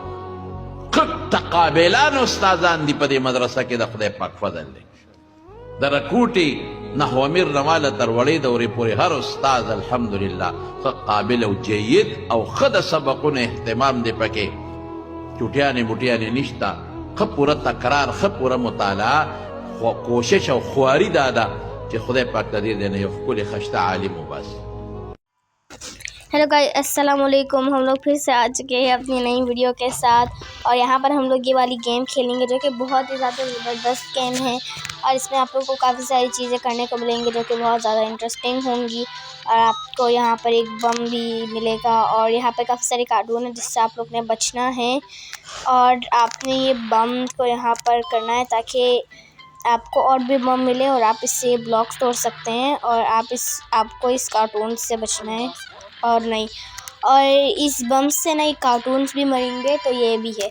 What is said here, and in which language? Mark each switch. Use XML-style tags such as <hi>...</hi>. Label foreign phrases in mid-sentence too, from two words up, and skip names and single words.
<ps>تقابلان استادان دي په دې مدرسه کې د خدای پاک فضل دی د رکوټي نحومیر رماله تر وړې دورې پورې هر استاد الحمدلله ښه قابل او جید او ښه د سبقونو اهتمام دی پکې چوټیانې بوټیانې نشته ښه پوره تکرار ښه پوره مطالعه کوشش او خواري دا ده چې خدای پاک د دې نه یو ښکلی خشته عالم وباسي</ps> <en>hello guys</en> <ar>السلام عليكم.</ar> <hi>हम लोग फिर से आ चुके हैं अपनी नई वीडियो के साथ और यहाँ पर हम लोग ये वाली गेम खेलेंगे जो कि बहुत ही ज़्यादा ज़बरदस्त गेम है और इसमें आप लोगों को काफ़ी सारी चीज़ें करने को मिलेंगी जो कि बहुत ज़्यादा इंटरेस्टिंग होंगी और आपको यहाँ पर एक बम भी मिलेगा और यहाँ पर काफ़ी सारे कार्टून हैं जिससे आप लोग ने बचना है और आपने ये बम को यहाँ पर करना है ताकि आपको और भी बम मिले और आप इससे ब्लॉक्स तोड़ सकते हैं और आपको इस कार्टून से बचना है और नहीं और इस बम से नहीं कार्टून्स भी मरेंगे तो ये भी है।</hi>